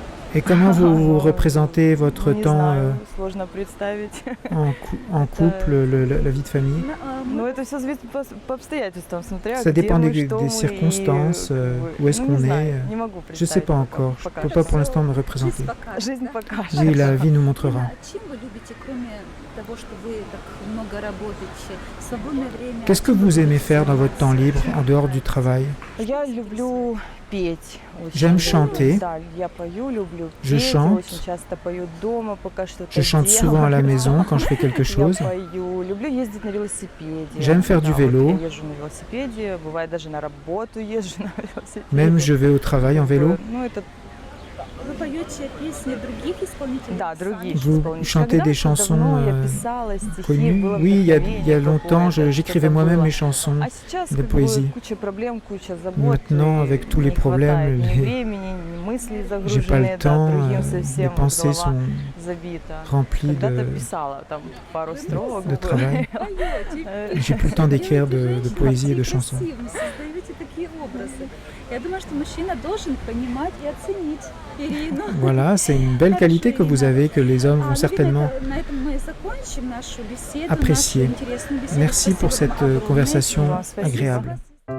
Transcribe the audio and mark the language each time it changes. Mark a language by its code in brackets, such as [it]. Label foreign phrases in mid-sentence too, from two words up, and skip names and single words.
[fr] Et comment vous représentez votre [ru] Не [fr] temps [ru] знаю, сложно представить. [fr] en couple, la vie de famille? [ru] Ну, это все зависит по обстоятельствам, смотря [fr] Ça [ru] где [fr] dépend [ru] мы, что [fr] des [ru] мы [fr] circonstances, [ru] как бы, [fr] où est-ce [ru] ну, не [fr] qu'on [ru] знаю, [fr] est. [ru] не могу [fr] Je ne sais [ru] представить [fr] pas [ru] пока, [fr] encore, je ne [ru] пока [fr] peux [ru] что. [fr] pas pour l'instant me représenter. [ru] Жизнь покажет. [fr] Oui, la vie nous montrera. [ru] Ирина, а чем вы любите, кроме того, что вы так много работаете, в свободное время? [fr] Qu'est-ce que [ru] чем [fr] vous aimez [ru] любите [fr] faire dans votre temps [ru] заниматься? [fr] libre, en dehors du travail? [ru] Я люблю петь очень. [fr] J'aime chanter. [ru] Да, я пою, люблю [fr] Je [ru] петь, [fr] chante. [ru] очень часто пою дома, пока что-то [fr] Je chante souvent à la maison quand je fais quelque chose. [ru] Я пою, люблю ездить на велосипеде. [fr] J'aime faire du [ru] Да, [fr] vélo. [ru] вот я езжу на велосипеде, бывает даже на работу езжу на велосипеде. [fr] Même je vais au travail en vélo. [ru] Ну, это, Вы поете песни других исполнителей? да, сами? другие [fr] Vous [ru] исполнители. [fr] chantez des [ru] Когда-то [fr] chansons [ru] давно я писала стихи, [fr] connues. [ru] было [fr] Oui, il y a [ru] вдохновение [fr] longtemps, [ru] какое-то, [fr] j'écrivais [ru] что-то [fr] moi-même [ru] было. [fr] mes chansons. [ru] А сейчас [fr] de [ru] как [fr] poésie. [ru] бы куча проблем, куча забот. [fr] Maintenant, [ru] и [fr] avec tous les [ru] не хватает [fr] problèmes, [ru] ни времени, ни мысли [fr] j'ai pas [ru] загружены, [fr] le [ru] да, [fr] temps, [ru] другим [fr] les [ru] совсем [fr] pensées [ru] голова [fr] sont [ru] забита. [fr] remplies [ru] Когда-то [fr] de [ru] писала там пару строк. [fr] travail. [ru] Поете. [fr] J'ai plus le temps d'écrire de [ru] Женщина, [fr] poésie et de [ru] очень [fr] chansons. [ru] красивым, создаете такие образы. Я думаю, что мужчина должен понимать и оценить Ирину. [fr] Voilà, c'est une belle qualité que vous avez, que les hommes vont certainement [ru] На этом мы закончим нашу беседу, [fr] apprécier. [ru] нашу интересную беседу. [fr] Merci pour [ru] Спасибо [fr] cette [ru] вам огромное. [fr] conversation [ru] Вам спасибо. [fr] agréable.